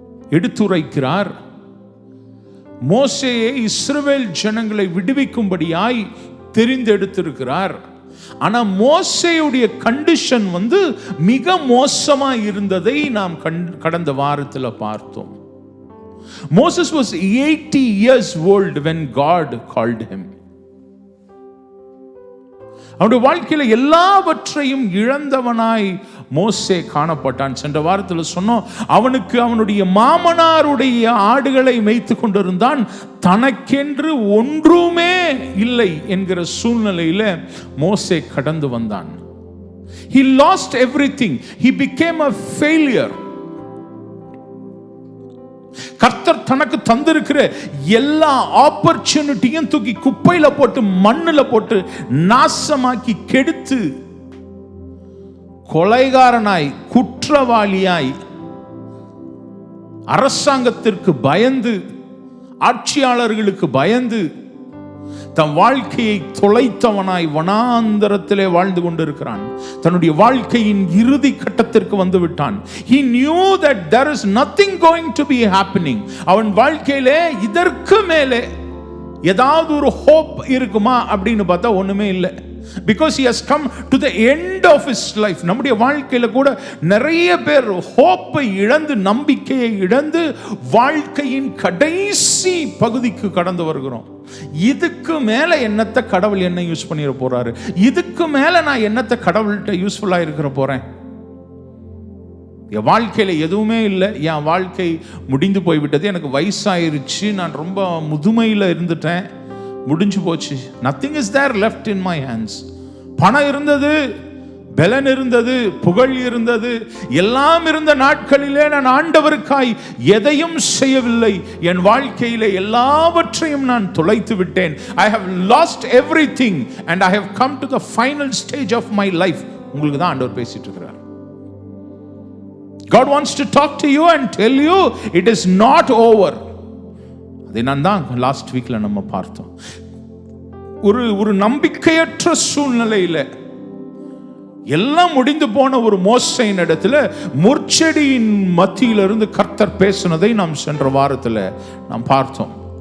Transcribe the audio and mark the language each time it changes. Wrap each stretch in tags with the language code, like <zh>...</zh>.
<ta>எடுத்துரைக்கிறார். மோசேயை இஸ்ரவேல் ஜனங்களை விடுவிக்கும்படியாய் தெரிந்தெடுத்திருக்கிறார். ஆனா மோசேயுடைய கண்டிஷன் மிக மோசமா இருந்ததை நாம் கடந்த வாரத்தில் பார்த்தோம்.</ta> <en>Moses was 80 years old when God called him.</en> <ta>அவனுடைய வாழ்க்கையில எல்லாவற்றையும் இழந்தவனாய் மோசே காணப்பட்டான். சென்ற வாரத்தில் சொன்னோம், அவனுக்கு அவனுடைய மாமனாருடைய ஆடுகளை மேய்த்து கொண்டிருந்தான். தனக்கென்று ஒன்றுமே இல்லை என்கிற சூழ்நிலையில மோசே கடந்து வந்தான்.</ta> <en>He lost everything. He became a failure.</en> <ta>கர்த்தர் தனக்கு தந்திருக்கிற எல்லா ஆப்பர்ச்சுனிட்டியும் தூக்கி குப்பையில போட்டு மண்ணுல போட்டு நாசமாக்கி கெடுத்து கொலைகாரனாய் குற்றவாளியாய் அரசாங்கத்திற்கு பயந்து ஆட்சியாளர்களுக்கு பயந்து தன் வாழ்க்கையை தொலைத்தவனாய் வனாந்தரத்திலே வாழ்ந்து கொண்டிருக்கிறான். தன்னுடைய வாழ்க்கையின் இறுதி கட்டத்திற்கு வந்து விட்டான்.</ta> <en>He knew that there is nothing going to be happening.</en> <ta>அவன் வாழ்க்கையிலே இதற்கு மேலே ஏதாவது ஒரு ஹோப் இருக்குமா அப்படின்னு பார்த்தா ஒண்ணுமே இல்லை.</ta> <en>Because he has come to the end of his life.</en> <ta>நம்முடைய வாழ்க்கையில கூட நிறைய பேர் ஹோப்பை இழந்து, நம்பிக்கையை இழந்து வாழ்க்கையின் கடைசி பகுதிக்கு கடந்து வருகிறோம். இதுக்கு மேல என்னத்தை கடவுள் என்ன யூஸ் பண்ணிட போறாரு, இதுக்கு மேல நான் என்னத்தை கடவுள்கிட்ட யூஸ்ஃபுல்லா இருக்கிற போறேன், என் வாழ்க்கையில எதுவுமே இல்லை, என் வாழ்க்கை முடிந்து போய்விட்டது, எனக்கு வயசாயிருச்சு, நான் ரொம்ப முதுமையில இருந்துட்டேன், முடிஞ்சு போச்சு.</ta> <en>nothing is there left in my hands.</en> <ta>பணம் இருந்தது, பலன் இருந்தது, புகழ் இருந்தது, எல்லாம் இருந்த நாட்களிலே நான் ஆண்டவருக்காய் எதையும் செய்யவில்லை. என் வாழ்க்கையிலே எல்லாவற்றையும் நான் தொலைத்து விட்டேன்.</ta> <en>I have lost everything and I have come to the final stage of my life.</en> <ta>உங்களுக்கு தான் ஆண்டவர் பேசிட்டு இருக்கிறார்.</ta> <en>God wants to talk to you and tell you it is not over.</en> <ta>அதை நான் தான் லாஸ்ட் வீக்ல நம்ம பார்த்தோம். ஒரு நம்பிக்கையற்ற சூழ்நிலையில எல்லாம் முடிந்து போன ஒரு மோசேயின் இடத்துல முட்செடியின் மத்தியிலிருந்து கர்த்தர் பேசினதை நாம் சென்ற வாரத்தில் நாம் பார்த்தோம்.</ta>